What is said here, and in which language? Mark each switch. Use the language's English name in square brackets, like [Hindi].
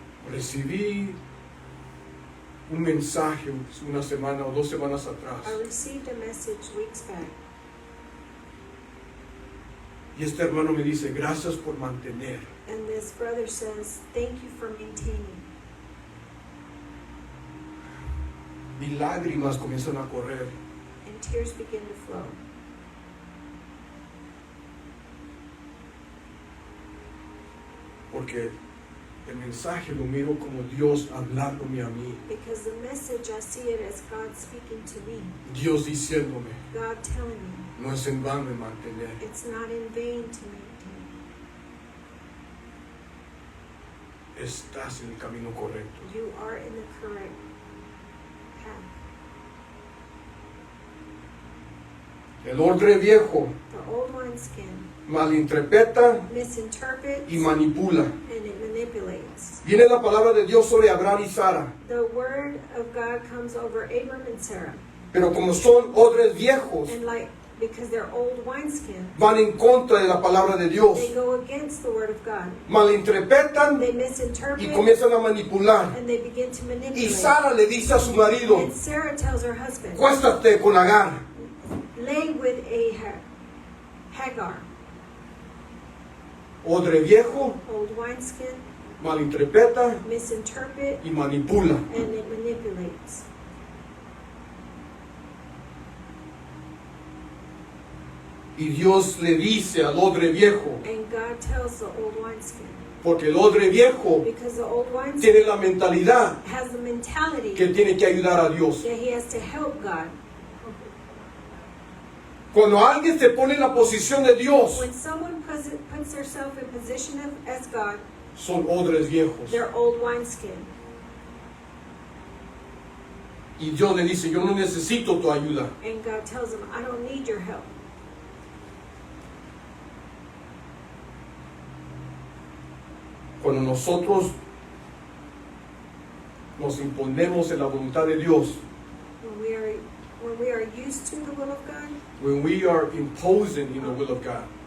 [Spanish] Recibí un mensaje una semana o 2 semanas atrás. [English] I received a message weeks back. [Spanish] Y este hermano me dice, gracias por mantener. [English] And this brother says, thank you for maintaining. [Spanish] Y lágrimas comienzan a correr. [English] And tears begin to flow. [Spanish] Porque el mensaje lo miro como Dios hablándome a mí. [English] Because the message, I see it as God speaking to me. [Spanish] Dios diciéndome, [English] God telling me, [Spanish] no es en vano de mantener. [English] it's not in vain to maintain. [Spanish] Estás en el camino correcto. [English] You are in the correct path. [Spanish] El odre viejo [English] The old wineskin [Spanish] malinterpreta [English] misinterprets [Spanish] y manipula. [English] and it manipulates. [Spanish] Viene la palabra de Dios sobre Abraham y Sara. [English] The word of God comes over Abram and Sarah. [Spanish] Pero como son odres viejos, [English] And because they're old wineskin, [Spanish] van en contra de la palabra de Dios. [English] they go against the word of God. [Spanish] Malinterpretan [English] They [Spanish] y [English] misinterpret [Spanish] comienzan a manipular. [English] and they begin to [Spanish] Y [English] manipulate. [Spanish] Sara le dice a su marido, [English] And Sarah tells her husband, [Spanish] cuéstate con Agar. [English] lay with a Hagar, [Spanish] Odre viejo, [English] old wineskin, [Spanish] malinterpreta [English] misinterpret [Spanish] y manipula. [English] and it manipulates. [Spanish] Y Dios le dice al odre viejo, [English] And God tells the old wineskin, [Spanish] porque el odre viejo [English] because the old wineskin [Spanish] tiene la mentalidad [English] has the mentality [Spanish] que tiene que ayudar a Dios. [English] that he has to help God. [Spanish] Cuando alguien se pone en la posición de Dios, [English] When someone puts themselves in position as God, [Spanish] son odres viejos. [English] they're old wineskin. [Spanish] Y Dios le dice, yo no necesito tu ayuda. [English] And God tells them, I don't need your help. [Spanish] Cuando nosotros nos imponemos en la voluntad de Dios, [English] When we are used to the will of God, when we are imposing in the will of God,